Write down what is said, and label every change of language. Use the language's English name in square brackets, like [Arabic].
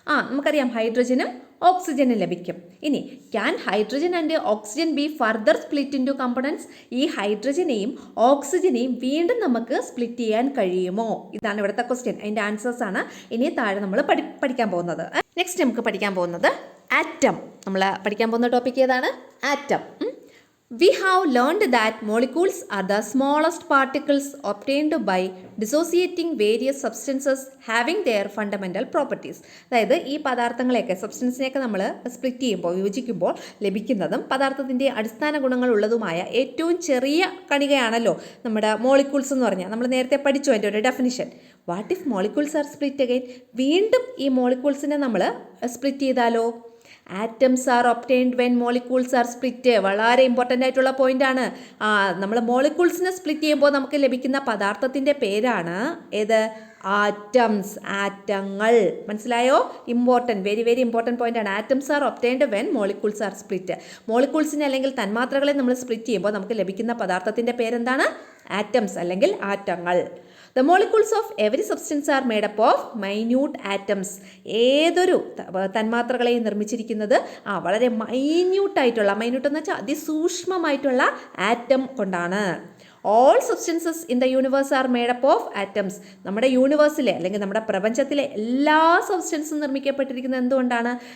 [Malayalam] നമുക്കറിയാം ഹൈഡ്രജനും ഓക്സിജനും ലഭിക്കും. ഇനി [English] Can hydrogen and oxygen be further split into components. [Malayalam] ഈ ഹൈഡ്രജനെയും ഓക്സിജനെയും വീണ്ടും നമുക്ക് സ്പ്ലിറ്റ് ചെയ്യാൻ കഴിയുമോ? ഇതാണ് ഇവിടുത്തെ ക്വസ്റ്റ്യൻ. അതിൻ്റെ ആൻസേഴ്സ് ആണ് ഇനി താഴെ നമ്മൾ പഠിക്കാൻ പോകുന്നത്. നെക്സ്റ്റ് നമുക്ക് പഠിക്കാൻ പോകുന്നത് ആറ്റം. നമ്മൾ പഠിക്കാൻ പോകുന്ന ടോപ്പിക് ഏതാണ്? Atom. [English] We have learned that molecules are the smallest particles obtained by dissociating various substances having their fundamental properties. [Malayalam] അതായത് ഈ പദാർത്ഥങ്ങളെയൊക്കെ സബ്സ്റ്റൻസിനെയൊക്കെ നമ്മൾ സ്പ്ലിറ്റ് ചെയ്യുമ്പോൾ, വിഭജിക്കുമ്പോൾ ലഭിക്കുന്നതും പദാർത്ഥത്തിൻ്റെ അടിസ്ഥാന ഗുണങ്ങൾ ഉള്ളതുമായ ഏറ്റവും ചെറിയ കണികയാണല്ലോ നമ്മുടെ മോളിക്യൂൾസ് എന്ന് പറഞ്ഞാൽ. നമ്മൾ നേരത്തെ പഠിച്ചു അതിൻ്റെ ഒരു definition. [English] What if molecules are split again? [Malayalam] വീണ്ടും ഈ മോളിക്യൂൾസിനെ നമ്മൾ സ്പ്ലിറ്റ് ചെയ്താലോ? [English] Atoms are obtained when molecules are split. [Malayalam] വളരെ ഇമ്പോർട്ടൻ്റ് ആയിട്ടുള്ള പോയിൻ്റാണ്. നമ്മൾ മോളിക്യൂൾസിനെ സ്പ്ലിറ്റ് ചെയ്യുമ്പോൾ നമുക്ക് ലഭിക്കുന്ന പദാർത്ഥത്തിൻ്റെ പേരാണ് ഏത്? ആറ്റംസ്, ആറ്റങ്ങൾ. മനസ്സിലായോ? ഇമ്പോർട്ടൻറ്റ്, [English] very very important [Malayalam] പോയിൻ്റാണ്. [English] Atoms are obtained when molecules are split. [Malayalam] മോളിക്യൂൾസിനെ അല്ലെങ്കിൽ തന്മാത്രകളെ നമ്മൾ സ്പ്ലിറ്റ് ചെയ്യുമ്പോൾ നമുക്ക് ലഭിക്കുന്ന പദാർത്ഥത്തിൻ്റെ പേരെന്താണ്? ആറ്റംസ് അല്ലെങ്കിൽ ആറ്റങ്ങൾ. [English] The molecules of every substance are made up of minute atoms. [Malayalam] ഏതൊരു തന്മാത്രകളെയും നിർമ്മിച്ചിരിക്കുന്നത് വളരെ മൈന്യൂട്ടായിട്ടുള്ള, മൈന്യൂട്ട് എന്ന് വെച്ചാൽ അതിസൂക്ഷ്മമായിട്ടുള്ള ആറ്റം കൊണ്ടാണ്. [English] All substances in the universe are made up of atoms. [Malayalam] നമ്മുടെ യൂണിവേഴ്സിലെ അല്ലെങ്കിൽ നമ്മുടെ പ്രപഞ്ചത്തിലെ എല്ലാ സബ്സ്റ്റൻസും നിർമ്മിക്കപ്പെട്ടിരിക്കുന്നത് എന്തുകൊണ്ടാണ്?